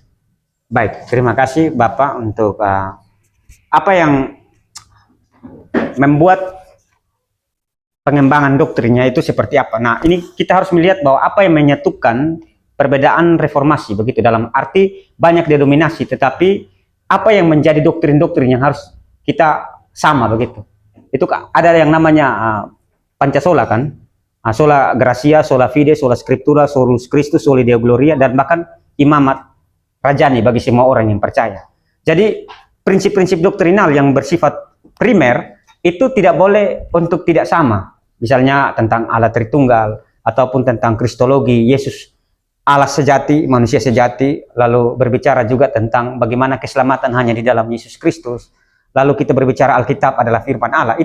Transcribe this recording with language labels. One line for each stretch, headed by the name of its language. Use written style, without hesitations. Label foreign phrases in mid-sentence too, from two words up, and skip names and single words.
Indonesian: Baik, terima kasih Bapak untuk apa yang membuat pengembangan doktrinnya itu seperti apa. Nah, ini kita harus melihat bahwa apa yang menyatukan perbedaan reformasi begitu, dalam arti banyak denominasi, tetapi apa yang menjadi doktrin-doktrin yang harus kita sama begitu. Itu ada yang namanya Pancasola kan,
Latin: sola gratia, sola fide, sola scriptura, solus Christus, soli Deo gloria,
Indonesian: dan bahkan imamat rajani bagi semua orang yang percaya. Jadi prinsip-prinsip doktrinal yang bersifat primer itu tidak boleh untuk tidak sama. Misalnya tentang Allah Tritunggal, ataupun tentang Kristologi, Yesus Allah sejati, manusia sejati, lalu berbicara juga tentang bagaimana keselamatan hanya di dalam Yesus Kristus, lalu kita berbicara Alkitab adalah firman Allah.